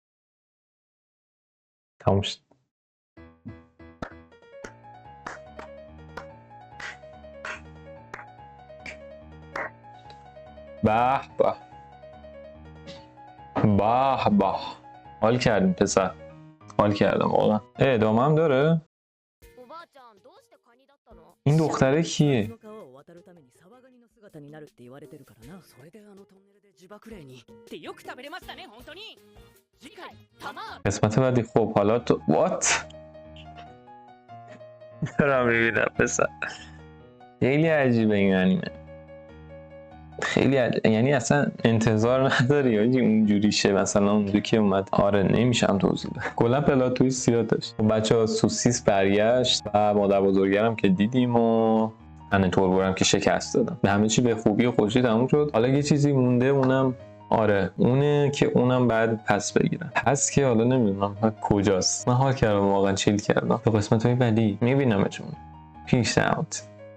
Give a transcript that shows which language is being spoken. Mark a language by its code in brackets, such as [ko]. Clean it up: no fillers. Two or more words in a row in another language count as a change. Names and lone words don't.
[fa] تموم شد به به به به حال کردیم پسر حال کردم واقعا ادامه هم داره [ja] おばあちゃんどうしてカニだったの？ [fa] این دختره کیه [ja] の川を渡るためにサバガニの姿になるって言われてるからな。それであのトンネルで自爆霊に。ってよく食べれましたね本当に。次回たま。 [fa] قسمت بعدی خب حالا تو وات دارم میبینم پسر خیلی عجیبه این انیمه خیلی یعنی اصلا انتظار نداری آجی اونجوری شه مثلا اونجوری که اومد آره نمیشم توضیح ده کلا پلات تویست زیاد داشت بچه ها سوسیس برگشت و مادر بزرگرم که دیدیم و انتوربورم که شکست دادم به همه چی به خوبی و خوشی تموم شد حالا یه چیزی مونده اونم آره اونه که اونم بعد پس بگیرم پس که حالا نمیدونم کجاست من حال کردم واقعا چیل کردم تا قسمت های بعدی میبینم چون [en] peace out